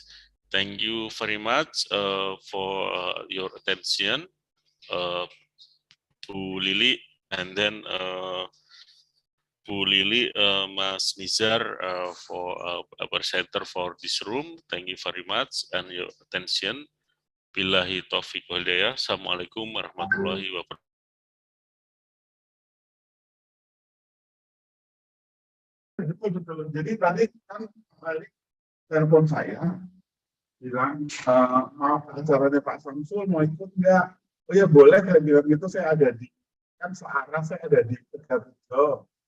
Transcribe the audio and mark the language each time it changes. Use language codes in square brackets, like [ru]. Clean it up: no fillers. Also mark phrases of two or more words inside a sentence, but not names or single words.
[en] Thank you very much for your attention, Bu Lili, and then Bu Lili, Mas Nizar for a presenter for this room. Thank you very much and your attention. [ar] بالله التوفيق والهداية. السلام عليكم ورحمة الله وبركاته. [id] Betul. Jadi tadi kan balik telepon saya bilang, maaf acaranya Pak Samsul mau ikut nggak? Oh ya boleh, saya bilang gitu, saya ada di, kan searah saya ada di Tegarejo.